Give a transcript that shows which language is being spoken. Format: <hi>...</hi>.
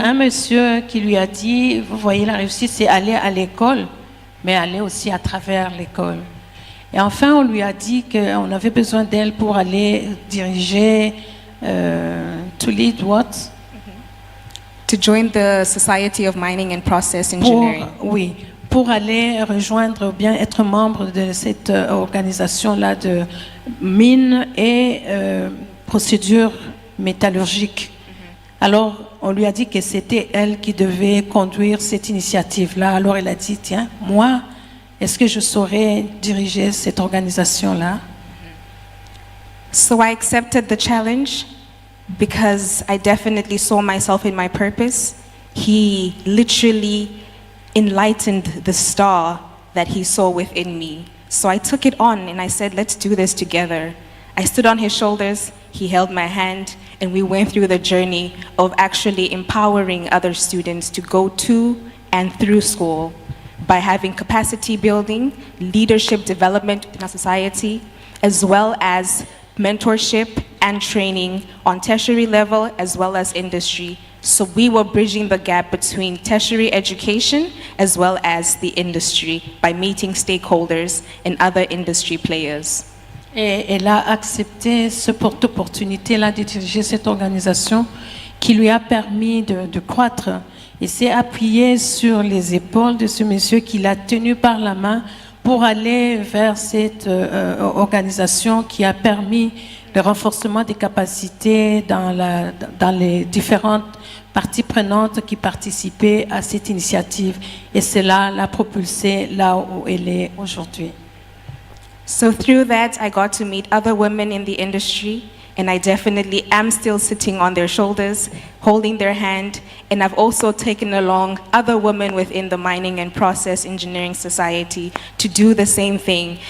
<fr>un monsieur qui lui a dit, vous voyez, la réussite, c'est aller à l'école, mais aller aussi à travers l'école. Et enfin, on lui a dit qu'on avait besoin d'elle pour aller diriger,</fr> <en>to lead what? To join the Society of Mining and Process Engineering.</en> <fr>Pour aller rejoindre ou bien être membre de cette organisation-là de mines et procédures métallurgiques. Alors, on lui a dit que c'était elle qui devait conduire cette initiative-là. Alors, elle a dit, tiens, moi, est-ce que je saurais diriger cette organisation-là?</fr> <en>So I accepted the challenge because I definitely saw myself in my purpose. He literally enlightened the star that he saw within me. So I took it on and I said, let's do this together. I stood on his shoulders, he held my hand, and we went through the journey of actually empowering other students to go to and through school by having capacity building, leadership development in our society, as well as mentorship and training on tertiary level as well as industry. So we were bridging the gap between tertiary education as well as the industry by meeting stakeholders and other industry players.</en> <fr>Et elle a accepté cette opportunité-là de diriger cette organisation qui lui a permis de croître. Et s'est appuyée sur les épaules de ce monsieur qui l'a tenu par la main pour aller vers cette organisation qui a permis le renforcement des capacités dans les différentes parties prenantes qui participaient à cette initiative. Et cela l'a propulsée là où elle est aujourd'hui.</fr> <en>So through that, I got to meet other women in the industry, and I definitely am still sitting on their shoulders, holding their hand, and I've also taken along other women within the Mining and Process Engineering Society to do the same thing.</en>